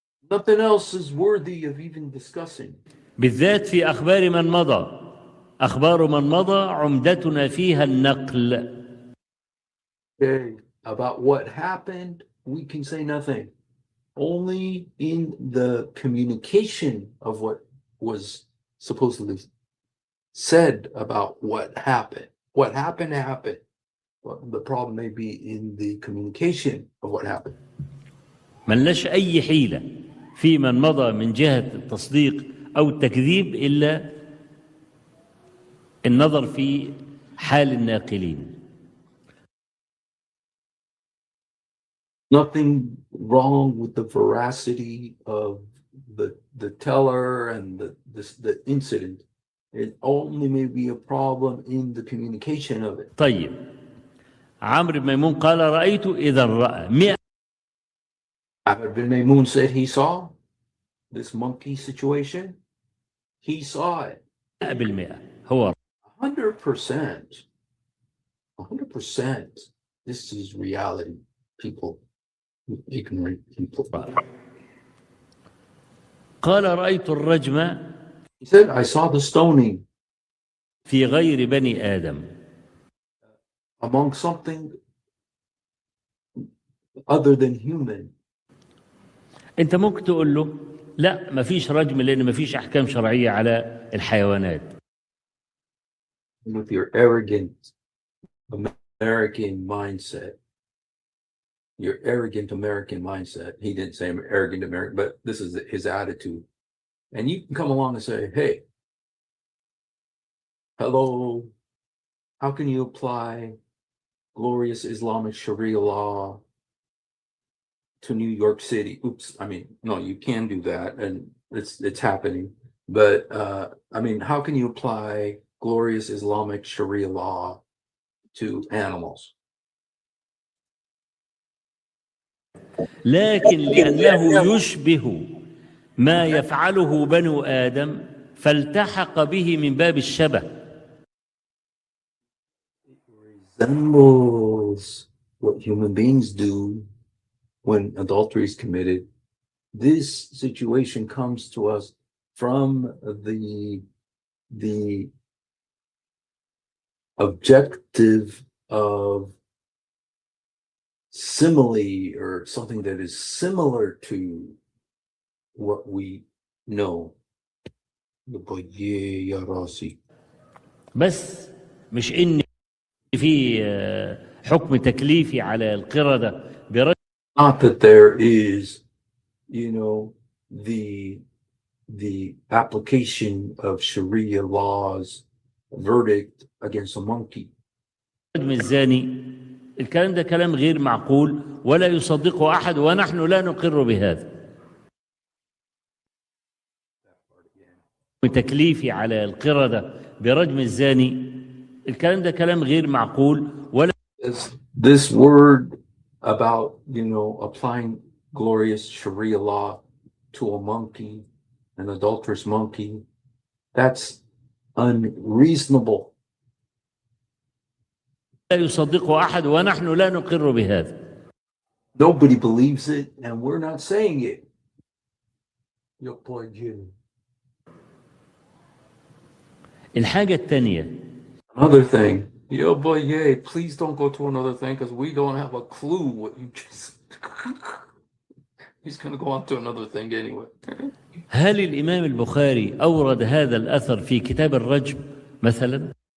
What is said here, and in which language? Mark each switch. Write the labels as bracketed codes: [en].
[en] Nothing else is worthy of even discussing. [ar] بالذات في أخبار من مضى. أخبار من مضى عمدتنا فيها النقل. [en] Okay, about what happened, we can say nothing. Only in the communication of what was supposedly said about what happened. What happened happened. Well, the problem may be in the communication of what happened. [ar] ملناش أي حيلة في من مضى من جهة التصديق أو التكذيب إلا النظر في حال الناقلين. [en] Nothing wrong with the veracity of the teller and the incident. It only may be a problem in the communication of it. [ar] طيب عمرو بن ميمون قال رأيت إذا رأى 100. [en] Amr bin Maymun said he saw this monkey situation. He saw it. [ar] 100% هو [en] 100%. 100%. This is reality, people. Ignorant people. [ar] قال رأيت الرجم [en] He said, I saw the stoning [ar] في غير بني آدم. [en] among something other than human. [ar] أنت ممكن تقول له لا ما فيش رجم لأن ما فيش أحكام شرعية على الحيوانات. [en] With your arrogant American mindset. Your arrogant American mindset. He didn't say arrogant American, but this is his attitude. And you can come along and say, hey, hello, how can you apply glorious Islamic Sharia law to New York City? Oops, I mean, no, you can do that, and it's happening. But I mean, how can you apply glorious Islamic Sharia law to animals? [ar] لكن لأنه يشبه ما يفعله بنو آدم فالتحق به من باب الشبه. [en] Resembles what human beings do when adultery is committed. This situation comes to us from the objective of simile, or something that is similar to what we know. [ar] يا راسي. بس مش إن في حكم تكليفي على القردة برجم. [en] Not that there is, you know, the application of Sharia laws verdict against a monkey. [ar] الزاني. الكلام ده كلام غير معقول ولا يصدقه أحد، ونحن لا نقر بهذا. تكليفي على القردة برجم الزاني. الكلام ده كلام غير معقول ولا. [en] This word about, you know, applying glorious Sharia law to a monkey, an adulterous monkey, that's unreasonable. [ar] لا يصدقه أحد ونحن لا نقر بهذا. [en] Nobody believes it, and we're not saying it. Yo boy, you. [ar] الحاجة الثانية. [en] Another thing. Yo boy, yay, please don't go to another thing, because we don't have a clue what you just. He's going to go on to another thing anyway. [ar] هل الإمام البخاري أورد هذا الأثر في كتاب الرجم مثلا؟